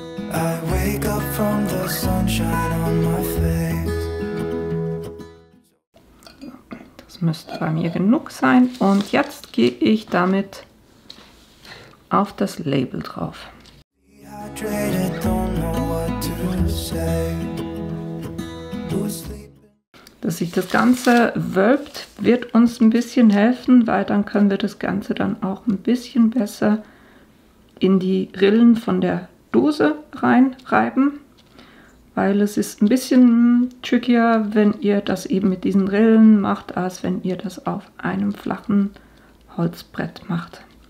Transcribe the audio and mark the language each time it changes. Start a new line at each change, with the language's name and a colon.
English: I wake up from the sunshine on my face.
German: Das müsste bei mir genug sein. Und jetzt gehe ich damit auf das Label drauf.
English: Dehydrated, don't know what to say.
German: Dass sich das Ganze wölbt, wird uns ein bisschen helfen, weil dann können wir das Ganze dann auch ein bisschen besser in die Rillen von der Dose reinreiben, weil es ist ein bisschen trickier, wenn ihr das eben mit diesen Rillen macht, als wenn ihr das auf einem flachen Holzbrett macht.